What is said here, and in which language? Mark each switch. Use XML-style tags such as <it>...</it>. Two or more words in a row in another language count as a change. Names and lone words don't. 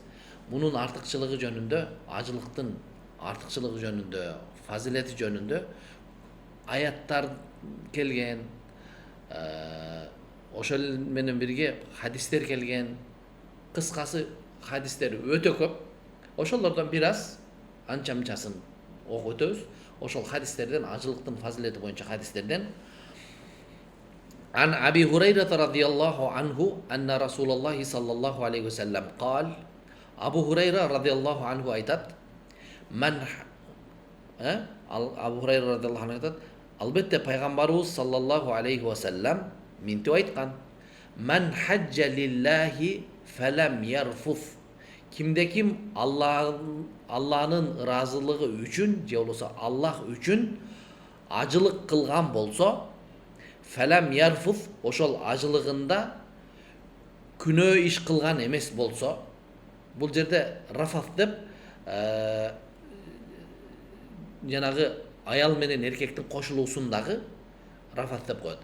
<ky>Мунун артыкчылыгы жөнүндө, ажылыктын артыкчылыгы жөнүндө, фазилети жөнүндө аяттар келген, ошол менен бирге хадистер келген. Кыскасы хадистер өтө көп. Ошолордон бир аз анча-мынчасын окуп өтөбүз. Ошол хадистерден, ажылыктын фазилети боюнча хадистерден</ky> <ar>عن أبي هريرة رضي الله عنه أن رسول الله صلى الله عليه وسلم قال.</ar> <ky>Абу Хурайра</ky> <ar>رضي الله عنه</ar> <ky>айтат. Абу Хурайра</ky> <ar>رضي الله عنه</ar> <ky>айтат. Албетте пайгамбарыбыз</ky> <ar>صلى الله عليه وسلم</ar> <ky>минтип айткан.</ky> <ar>من حج لله فلم يرفث.</ar> <ky>Кимде ким Алланын ыраазылыгы үчүн, же болбосо Аллах үчүн ажылык кылган болсо,</ky> <ar>فلم يرفث,</ar> <ky>ошол ажылыгында күнөө иш кылган эмес болсо, бул жерде рафаф деп жанагы аял менен эркектин кошулуусундагы рафаф деп коет.</ky>